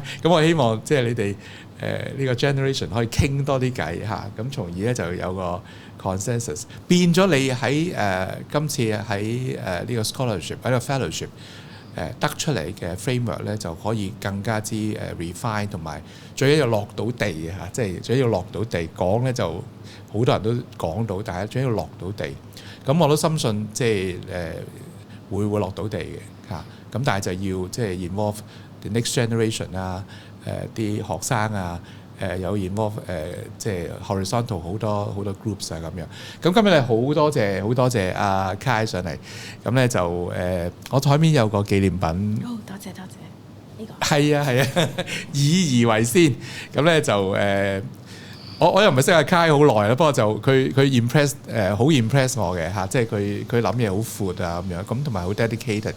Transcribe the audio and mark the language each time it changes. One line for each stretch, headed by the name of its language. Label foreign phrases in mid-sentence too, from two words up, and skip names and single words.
Cantonese: 咁我希望即係你哋呢個 generation 可以傾多啲偈嚇，咁從而咧就有個consensus 變咗你喺今次喺呢個 scholarship 喺個 fellowship 得出嚟嘅 framework 咧就可以更加之refine， 同埋最緊要落到地嚇，即係最緊要落到地講咧就好多人都講到，但係最緊要落到地。咁我都深信即係會落到地嘅嚇。咁但係就要即係
English: involve the next generation
Cantonese: 啊，啲學生啊。有 involve 即係 horizontal 好多 groups 啊咁樣。咁今日咧好多謝阿 Kai 上嚟。咁咧就我台面有個紀念品。多謝呢個。係啊，以而為先。咁咧就我又唔係識阿 Kai 好耐啦，不過就佢 impress 好 impress 我嘅嚇，即係佢諗嘢好闊啊咁樣，咁同埋好 dedicated 嘅。